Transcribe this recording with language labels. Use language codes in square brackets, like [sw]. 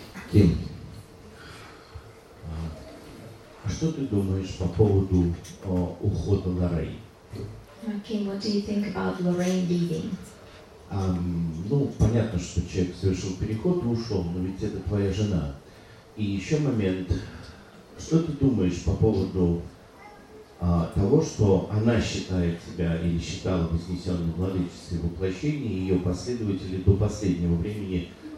[ru] Kim, что ты думаешь по поводу ухода Лоррейн? [en] Kim, what do you think about Lorraine leaving? [ru] Ну, понятно, что человек совершил переход и ушел, но ведь это твоя жена. И еще момент. Что ты думаешь по поводу того, что она считает себя или считала вознесенным владычицей воплощения, ее последователи до последнего времени...